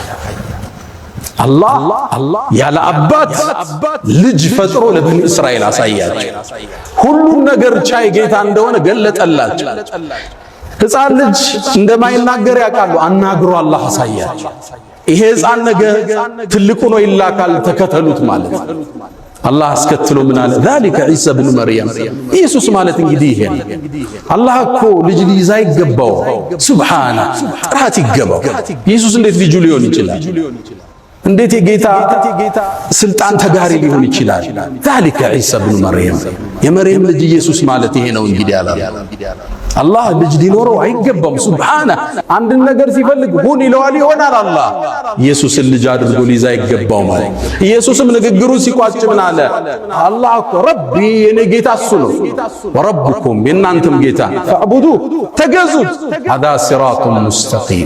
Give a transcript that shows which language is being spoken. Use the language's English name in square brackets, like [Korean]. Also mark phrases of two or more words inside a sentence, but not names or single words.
[Amharic] አላህ ያለ አባት ልጅ ፈጥሮ ለበኒ እስራኤል አሳያቸው። ሁሉም ነገር ቻይ ጌታ እንደሆነ ገለጠላቸው። ሕፃን ልጅ እንደማይናገር ያውቃሉ። አናግሮ አላህ አሳያቸው። ይሄ ሕፃን ነገ ትልቁ ነው ይላካል፣ ተከተሉት ማለት አላህ አስከትሎ ምን አለ? [Arabic] ذلك عيسى ابن مريم [Amharic] ኢየሱስ ማለት እንግዲህ ይሄ ነው። አላህ እኮ ልጅ ሊይዝ አይገባው። ሱብሃነ ጥራት ይገባው። ኢየሱስ እንዴት ልጁ ሊሆን ይችላል? እንዴት የጌታ ስልጣን ተጋሪ ሊሆን ይችላል? [Arabic] ذلك عيسى ابن مريم [Amharic] የመርየም ልጅ ኢየሱስ ማለት ይሄ ነው እንግዲህ አላ አላህ ልጅ ሊኖረው አይገባም። ሱብሃነ አንድ ነገር ሲፈልግ ሁን ይለዋል ይሆናል። አላህ ኢየሱስን ልጅ አድርጎ ሊይዝ አይገባው ማለት። ኢየሱስም ንግግሩን ሲቋጭ ምን አለ? አላህ እኮ ረቢ የኔ ጌታ እሱ ነው፣ ወረብኩም የእናንተም ጌታ ፈዕቡዱ ተገዙት፣ [Arabic] هذا صراط مستقيم